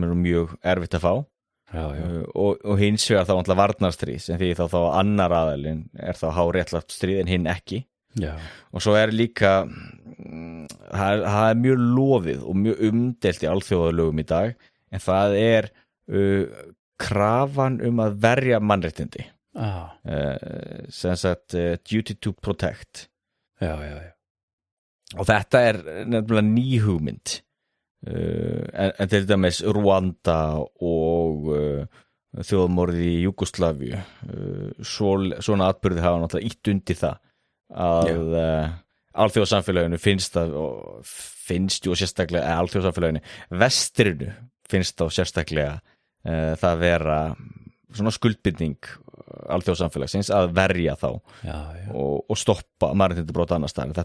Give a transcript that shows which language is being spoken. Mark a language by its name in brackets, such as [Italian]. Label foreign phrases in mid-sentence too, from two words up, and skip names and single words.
[Icelandic] mjög erfitt að fá og hins vegar þá náttúrulega varnarstríð sem því þá annar aðalinn þá háréttlátt stríð en hinn ekki og svo líka það mjög lofið og mjög umdeilt í alþjóðalögum í dag en það krafan að verja mannréttindi sem sagt [English] duty to protect [Icelandic] og þetta nefnilega ný hugmynd en til dæmis Rwanda og þjóðmorðið í Júgóslavíu svona atburði hafa náttúrulega ítt undir það að alþjóðasamfélaginu finnst og sérstaklega alþjóðasamfélaginu vestrinu finnst þá sérstaklega það vera svona skuldbindning alþjóðasamfélagsins að verja þá og stoppa mannréttindabrot annars staðar.